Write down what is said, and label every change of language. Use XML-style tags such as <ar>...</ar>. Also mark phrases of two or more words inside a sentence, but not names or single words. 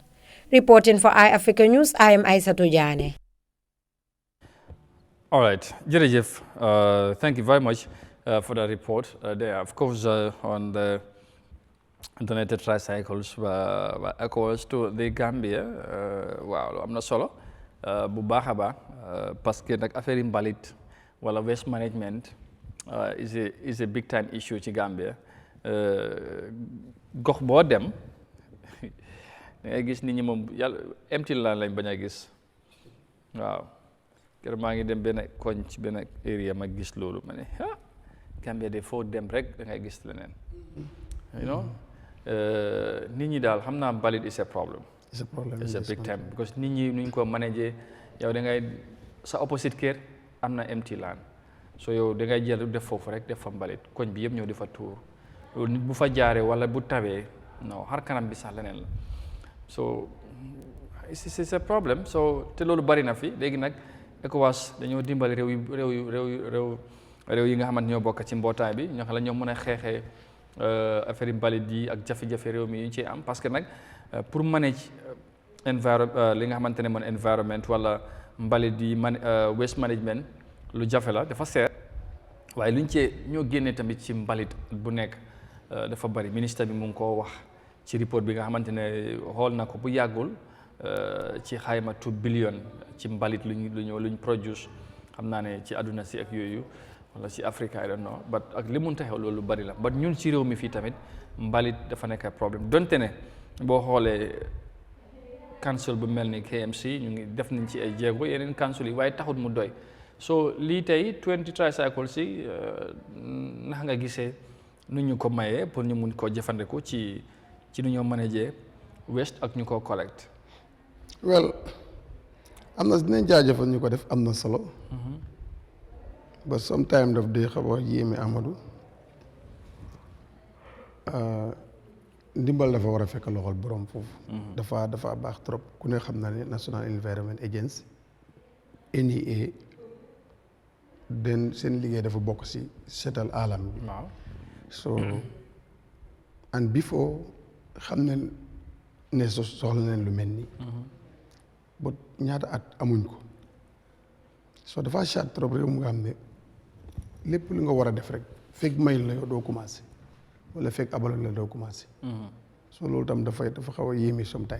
<en>Reporting for iAfrica News, I am Aissatou Jane. All right, Jerejef, thank you very much for the report. There, of course, on the donated tricycles ECOWAS to the Gambia.</en> <wo>Waaw am na solo bu baax a baax</wo> <fr>parce que</fr> <wo>nag affaire mbalit wala</wo> <en>waste management is a big time issue</en> <wo>ci Gambia. Gox boo dem da ngay gis nit ñi moom yàlla</wo> <en>empty land</en> <wo>lañ bañ a gis waaw. Kër maa ngi dem benn koñ ci benn area ma gis loolu ma ne Gambia de foo dem rek da ngay gis leneen</wo> <en>you know</en> <wo>nit ñi daal xam naa mbalit</wo> <en>is a problem. It's a big time because</en> <wo>nit ñi nuñ ko manager yow da ngay sa opposite kër am na</wo> <en>empty land so</en> <wo>yow da ngay jël def foofu rek def fa mbalit koñ bi yëpp ñëw di fa tuur loolu nit bu fa jaaree wala bu tawee non xar kanam bi sax leneen la</wo> <en>so it's a problem so</en> <wo>te loolu bari na fi léegi nag ECOWAS dañoo dimbali réew yi nga xamante ñoo bokk ci mbootaay bi ñoo xam la ñoo mën a xeexee affaire mbalit yi ak jafe-jafe réew mi yi ci am</wo> <fr>parce que</fr> <wo>nag pour manage li nga xamante ne mooy environment wala mbalit yi</wo> <en>waste management</en> <wo>lu jafe la dafa seer waaye luñ ci ñoo génnee tamit ci mbalit bu nekk dafa bari ministre bi mu ngi koo wax ci report bi nga xamante ne xool na ko bu yàggul ci xayma 2 billion ci mbalit luñ produce xam naa ne ci àdduna si ak yooyu wala si Afrique</wo> <en>I don't know but</en> <wo>ak li mun ta xew loolu bari la but ñun ci réew mi fii tamit mbalit dafa nekk problème donte ne boo xoolee council bu mel ni KMC ñu ngi def nañ ci ay jéego yeneen council yi waaye taxut mu doy so lii tey 20 tricycles si naka nga gisee nu ñu ko mayee pour ñu mun koo jëfandiku ci nu ñoo manager waste ak ñu ko collect. well am na dinañ jaajëfal ñu ko def am na solo.</wo> <en>but sometime</en> <wo>daf day xaw a yéeme Amadou. ndimbal dafa war a fekk loxol borom foofu. dafa baax trop ku ne xam na ne National Environment Agency NEA den seen liggéey dafa bokk si seetal alam bi. waaw</wo> <en>so and before</en> <wo>xam ne soxla nañ lu mel nii. but ñaata at amuñ ko so dafa chat trop réew mu nga xam ne lépp lu nga war a def rek fekk mayul la yow doo commencé wala fekk abaloon la doo commencé. so loolu tam dafa xaw a yéeme sometime.</wo>